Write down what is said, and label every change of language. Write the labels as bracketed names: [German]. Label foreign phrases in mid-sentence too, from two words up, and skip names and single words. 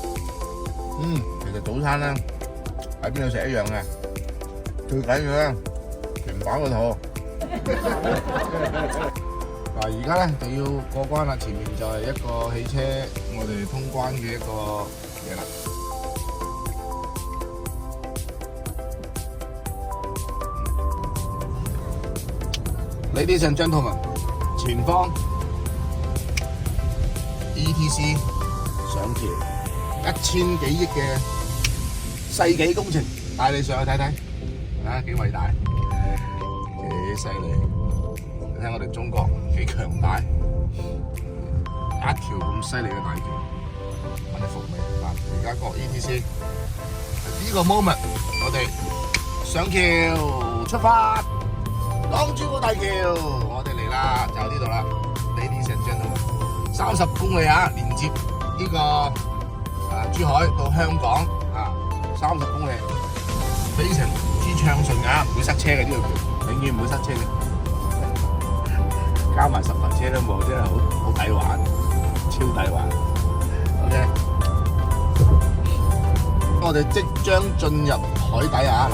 [Cantonese] 其實早餐咧喺邊度食一樣嘅，最緊要咧填飽個肚。嗱，而家咧就要過關啦，前面就係一個汽車我哋通關嘅一個嘢啦。 [English] Ladies and gentlemen， [Cantonese] 前方 ETC 上橋1000幾億嘅世紀工程，帶你上去睇睇，啊幾偉大，幾犀利！你睇我哋中國幾強大，一條咁犀利嘅大橋，我哋服未？嗱，而家過 ETC 呢個 moment， 我哋上橋出發，港珠澳大橋，我哋嚟啦，就呢度啦 ， [English] Ladies and gentlemen， [Cantonese] 30 公里啊，連接呢個珠海到香港啊，30公里，非常之暢順啊，唔會塞車嘅呢條橋，永遠唔會塞車嘅。加埋10台車都冇，真係好抵玩，超抵玩。OK， 我哋即將進入海底啊！